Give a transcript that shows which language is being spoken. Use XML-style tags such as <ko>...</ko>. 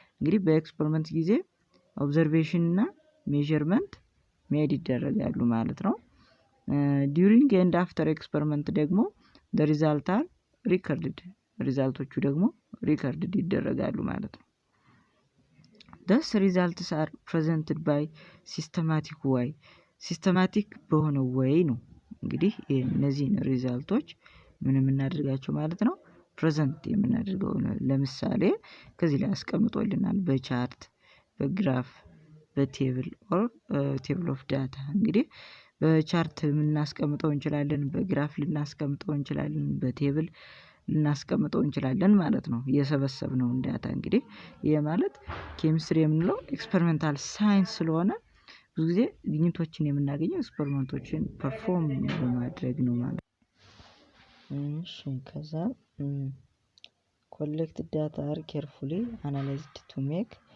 <am>እንግዲህ በኤክስፐሪመንት ጊዜ ኦብዘርቬሽን እና ሜዠርመንት ሜድ ይደረጋሉ ማለት ነው።</am> <en>during and after experiment</en> <am>ደግሞ</am> <en>the result are recorded.</en> <am>ሪዛልቶቹ ደግሞ ሪከርድ ይደረጋሉ ማለት ነው።</am> <en>thus results are presented by systematic way.</en> <am>ሲስተማቲክ በሆነ ወይ ነው እንግዲህ እነዚህን ሪዛልቶች ምን የምናደርጋቸው ማለት ነው ፕሬዘንት የምናደርገው። ለምሳሌ ከዚህ ላይ አስቀምጦልናል በቻርት በግራፍ</am> <en>በቴብል ኦር ቴብል ኦፍ ዳታ።</en> <am>እንግዲህ በቻርት ልናስቀምጠው እንችላለን፣ በግራፍ ልናስቀምጠው እንችላለን፣ በቴብል ልናስቀምጠው እንችላለን ማለት ነው። የሰበሰብነው ዳታ እንግዲህ ይሄ ማለት ኬሚስትሪ የምንለው ኤክስፐሪመንታል ሳይንስ ስለሆነ ብዙ ጊዜ ግኝቶችን የምናገኘው ኤክስፐሪመንቶችን ፐርፎርም በማድረግ ነው ማለት ነው። እሺ ከዛ</am> <en>collected data are carefully analyzed to make</en>